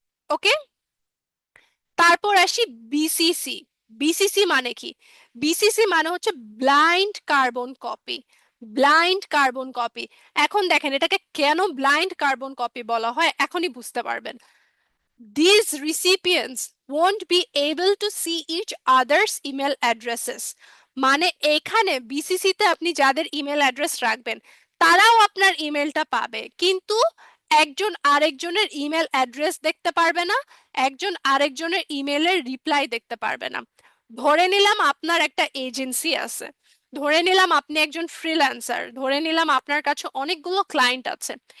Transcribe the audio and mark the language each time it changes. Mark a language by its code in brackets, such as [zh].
[bn] ওকে, তারপর আসি BCC. BCC মানে কি? বিসিসি মানে হচ্ছে blind carbon copy. Blind carbon copy. এখন দেখেন এটাকে কেন ব্লাইন্ড কার্বন কপি বলা হয়, এখনই বুঝতে পারবেন। [en] These recipients won't be able to see each other's email addresses। [bn] মানে এখানে বিসিসি তে আপনি যাদের ইমেল অ্যাড্রেস রাখবেন, তারাও আপনার ইমেলটা পাবে, কিন্তু একজন আরেকজনের ইমেল অ্যাড্রেস দেখতে পারবে না, একজন আরেকজনের ইমেলের রিপ্লাই দেখতে পারবে না। ধরে নিলাম আপনার একটা এজেন্সি আছে, ধরে নিলাম আপনি একজন ফ্রিল্যান্সার, ধরে নিলাম আপনার কাছে অনেকগুলো ক্লায়েন্ট আছে।